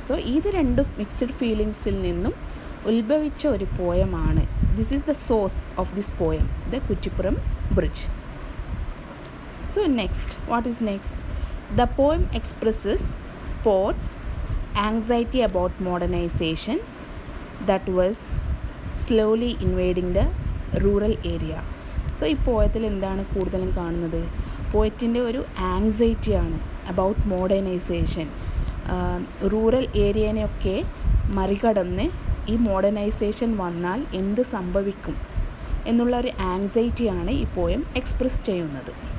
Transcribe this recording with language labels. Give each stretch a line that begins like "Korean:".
Malayalam: So ഇത് രണ്ടും mixed ഫീലിങ്സിൽ നിന്നും ഉത്ഭവിച്ച ഒരു പോയമാണ്.
English: This is the source of this poem, The Kuchipuram Bridge. So next, what is next? The poem expresses poet's anxiety about modernization that was slowly invading the rural area.
Malayalam: So ഈ പോയത്തിൽ എന്താണ് കൂടുതലും കാണുന്നത്? പോയറ്റിൻ്റെ ഒരു ആങ്സൈറ്റിയാണ് about modernisation. Rural ഏരിയനെയൊക്കെ മറികടന്ന് ഈ modernisation വന്നാൽ എന്ത് സംഭവിക്കും എന്നുള്ള ഒരു ആങ്സൈറ്റിയാണ് ഈ പോയം എക്സ്പ്രസ് ചെയ്യുന്നത്.